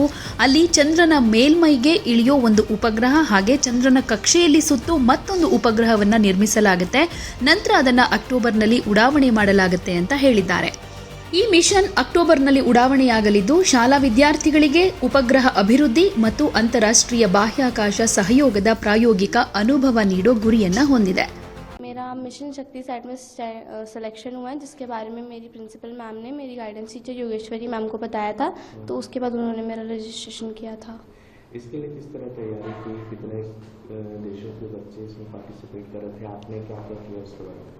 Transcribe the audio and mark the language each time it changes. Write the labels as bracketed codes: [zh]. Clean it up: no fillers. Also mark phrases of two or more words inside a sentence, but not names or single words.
[kn] ಅಲ್ಲಿ ಚಂದ್ರನ ಮೇಲ್ಮೈಗೆ ಇಳಿಯೋ ಒಂದು ಉಪಗ್ರಹ ಹಾಗೆ ಚಂದ್ರನ ಕಕ್ಷೆಯಲ್ಲಿ ಸುತ್ತು ಮತ್ತೊಂದು ಉಪಗ್ರಹವನ್ನು ನಿರ್ಮಿಸಲಾಗುತ್ತೆ. ನಂತರ ಅದನ್ನು ಅಕ್ಟೋಬರ್ನಲ್ಲಿ ಉಡಾವಣೆ ಮಾಡಲಾಗುತ್ತೆ ಅಂತ ಹೇಳಿದ್ದಾರೆ. ಈ ಮಿಷನ್ ಅಕ್ಟೋಬರ್ನಲ್ಲಿ ಉಡಾವಣೆಯಾಗಲಿದ್ದು ಶಾಲಾ ವಿದ್ಯಾರ್ಥಿಗಳಿಗೆ ಉಪಗ್ರಹ ಅಭಿವೃದ್ಧಿ ಮತ್ತು ಅಂತಾರಾಷ್ಟ್ರೀಯ ಬಾಹ್ಯಾಕಾಶ ಸಹಯೋಗದ ಪ್ರಾಯೋಗಿಕ ಅನುಭವ ನೀಡೋ ಗುರಿಯನ್ನ ಹೊಂದಿದೆ. [hi] मेरा मिशन शक्ति साइट में सिलेक्शन हुआ है, जिसके बारे में मेरी प्रिंसिपल मैम ने मेरी गाइडेंस टीचर योगेश्वरी मैम को बताया था. तो उसके बाद उन्होंने मेरा रजिस्ट्रेशन किया था. इसके लिए किस तरह तैयारी की, कितने देशों के बच्चे इसमें पार्टिसिपेट कर रहे थे, आपने क्या क्या किया उसके बारे में?